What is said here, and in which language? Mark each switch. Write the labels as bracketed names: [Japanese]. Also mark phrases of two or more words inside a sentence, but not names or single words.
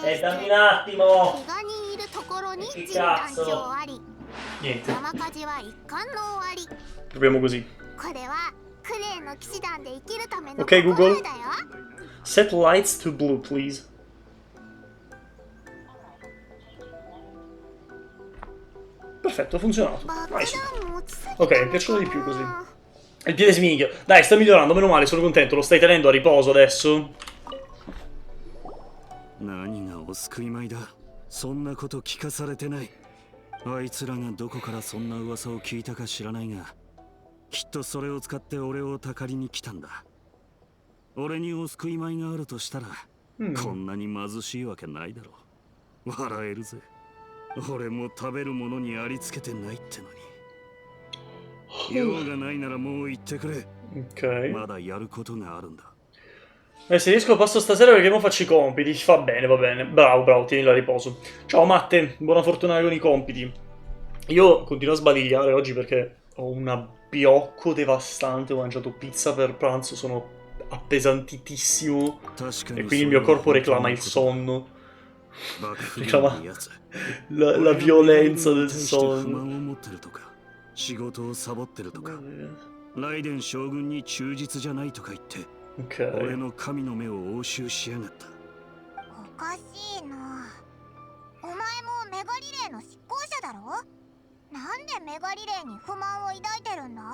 [Italian] Dammi un attimo. [Japanese] 怪我人いるところに [Italian] che [Japanese] 陣団 [Italian] cazzo [Japanese] 長あり。 [Italian] Niente, [Japanese] 山火事は一貫の終わり。 [Italian] proviamo così. [Japanese] これはクレイの騎士団で生きるための [Italian] Ok, [Japanese] 心 [Italian] Google. [Japanese] 得だよ。 [English] Set lights to blue, please. [Italian] Perfetto, ha funzionato. [Japanese] 爆 [Italian] Nice. [Japanese] 弾持ちすぎ [Italian] Ok, [Japanese] た [Italian] mi [Japanese] の [Italian] piacciono [Japanese] か [Italian] di più così. [Japanese] な。 [Italian] Il piede sminchio. Dai, sta migliorando, meno male, sono contento. Lo stai tenendo a riposo adesso? [Japanese] 何がお救い米だ。そんなこと聞かされてない。あいつらがどこからそんな噂を聞いたか知らないが、きっとそれを使って俺をたかりに来たんだ。俺にお救い米があるとしたら、こんなに貧しいわけないだろう。笑えるぜ。俺も食べるものにありつけてないってのに。用がないならもう言ってくれ。 [Italian] Ok. [Japanese] まだやることがあるんだ。 [Italian] Se riesco passo stasera perché non faccio i compiti. Va bene, va bene. Bravo, bravo, tienilo a riposo. Ciao Matte, buona fortuna con i compiti. Io continuo a sbadigliare oggi perché ho un abbiocco devastante. Ho mangiato pizza per pranzo, sono appesantitissimo. E quindi il mio corpo reclama il sonno. Reclama la violenza del sonno. [Japanese] 仕事をサボってるとか、雷電将軍に忠実じゃないとか言って、俺 [Italian] Ok. [Japanese] の神の目を押収しやがった。おかしいな。お前もメガリレーの執行者だろ。なんでメガリレーに不満を抱いてるんだ。